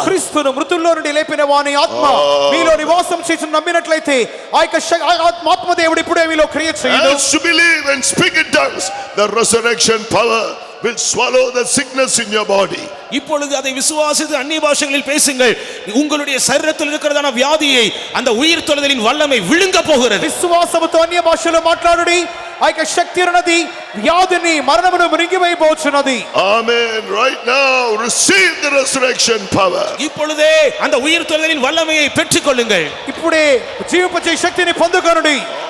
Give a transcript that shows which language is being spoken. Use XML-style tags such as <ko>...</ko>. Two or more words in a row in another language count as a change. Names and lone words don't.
<te>క్రీస్తును మృతుల్లో నుండి లేపిన వాని ఆత్మ మీలో నివాసం చేసి నమ్మినట్లయితే ఆ యొక్క ఆత్మ దేవుడు ఇప్పుడే మీలో క్రియ చేయును.</te> <en>As you believe and speak in tongues, the resurrection power will swallow the sickness in your body.</en> <ta>இப்பொழுது அதை விசுவாசித்து அந்நிய பாஷைகளில் பேசுங்கள். உங்களுடைய சரீரத்தில் இருக்கிறதான வியாதியை அந்த உயிர்த்தெழுதலின் வல்லமை விழுங்க போகிறது.</ta> <te>విశ్వాసముతో అన్య భాషలో మాట్లాడుడి. ఆ యొక్క శక్తి ఉన్నది వ్యాధిని మరణమును మృంగివేయబోచున్నది.</te> <en>Amen. Right now, receive the resurrection power.</en> <ta>இப்பொழுதே அந்த உயிர்த்தெழுதலின் வல்லமையை பெற்றுக்கொள்ளுங்கள்.</ta> <te>ఇప్పుడే జీవింపచే శక్తిని పొందుకొనుడి.</te>